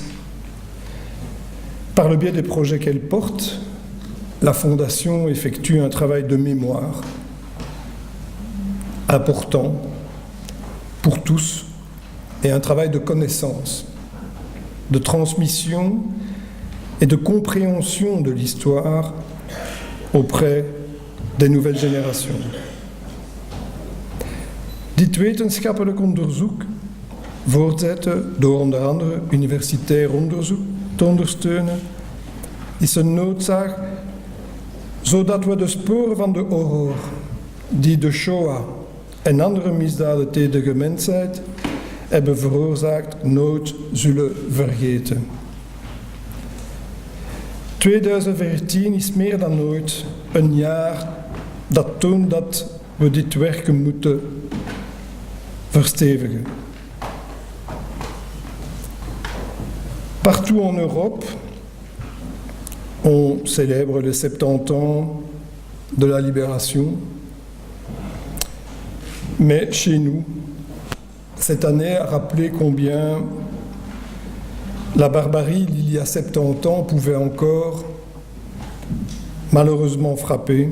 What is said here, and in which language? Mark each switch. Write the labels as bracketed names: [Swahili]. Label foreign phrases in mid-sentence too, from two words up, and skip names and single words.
[French] Par le biais des projets qu'elle porte, la Fondation effectue un travail de mémoire important pour tous et un travail de connaissance, de transmission et de compréhension de l'histoire auprès des nouvelles générations. [Dutch] Dit wetenschappelijk onderzoek, voortzetten door onder andere universitair onderzoek te ondersteunen, is een noodzaak zodat we de sporen van de horror die de Shoah en andere misdaden tegen de mensheid hebben veroorzaakt nooit zullen vergeten. 2014 is meer dan ooit een jaar dat toont dat we dit werken moeten verstevigen. [French] Partout en Europe, on célèbre les 70 ans de la libération, mais chez nous, cette année a rappelé combien la barbarie d'il y a 70 ans pouvait encore malheureusement frapper.